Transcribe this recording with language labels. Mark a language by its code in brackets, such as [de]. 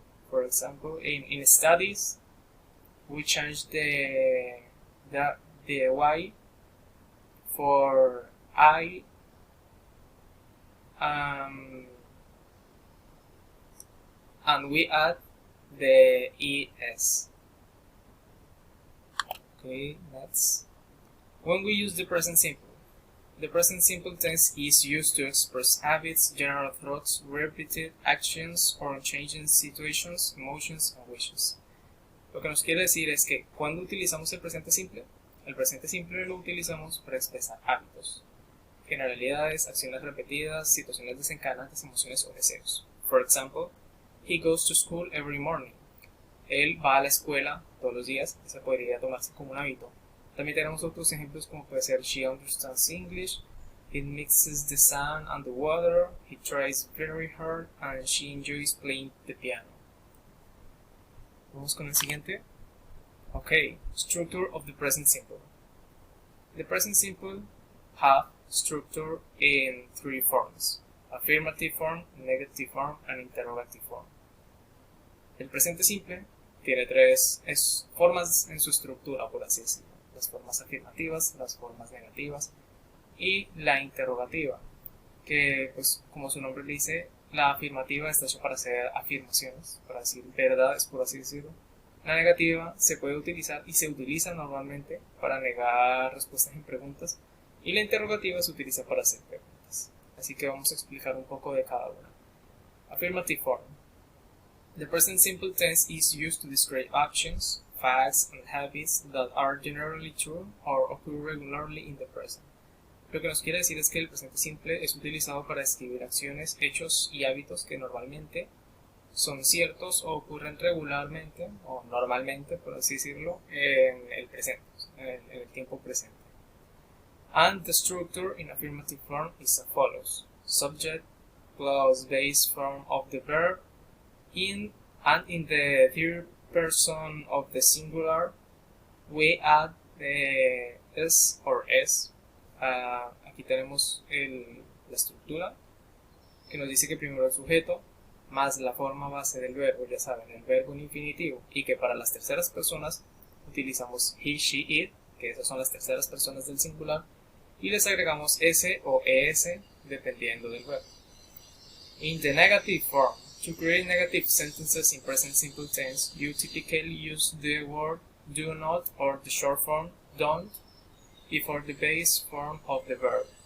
[en] For example, in studies we change the Y for I, and we add the ES. Okay, next. When we use the present simple tense is used to express habits, general thoughts, repeated actions, or changing situations, emotions, and wishes. [es] Lo que nos quiere decir es que cuando utilizamos el presente simple lo utilizamos para expresar hábitos, generalidades, acciones repetidas, situaciones desencadenantes, emociones o deseos. [en] For example, he goes to school every morning. [es] Él va a la escuela todos los días. Ese podría tomarse como un hábito. También tenemos otros ejemplos como puede ser [en] she understands English, he mixes the sun and the water, he tries very hard, and she enjoys playing the piano. [es] Vamos con el siguiente. [en] Okay, structure of the present simple. The present simple have structure in three forms: affirmative form, negative form, and interrogative form. [es] El presente simple tiene tres formas en su estructura, por así decirlo: las formas afirmativas, las formas negativas y la interrogativa, que pues como su nombre le dice, la afirmativa está hecha para hacer afirmaciones, para decir verdades, por así decirlo. La negativa se puede utilizar y se utiliza normalmente para negar respuestas en preguntas, y la interrogativa se utiliza para hacer preguntas. Así que vamos a explicar un poco de cada una. [en] Affirmative form. The present simple tense is used to describe actions, facts, and habits that are generally true or occur regularly in the present. [es] Lo que nos quiere decir es que el presente simple es utilizado para describir acciones, hechos y hábitos que normalmente son ciertos o ocurren regularmente o normalmente, por así decirlo, en el presente, en el tiempo presente. [en] And the structure in affirmative form is as follows: subject plus base form of the verb, and in the third person of the singular we add the s or s. [es] Aquí tenemos la estructura que nos dice que primero el sujeto más la forma base del verbo, ya saben, el verbo en infinitivo, y que para las terceras personas utilizamos he, she, it, que esas son las terceras personas del singular, y les agregamos s o es dependiendo del verbo. [en] In the negative form, To create negative sentences in present simple tense, you typically use the word do not or the short form don't before the base form of the verb.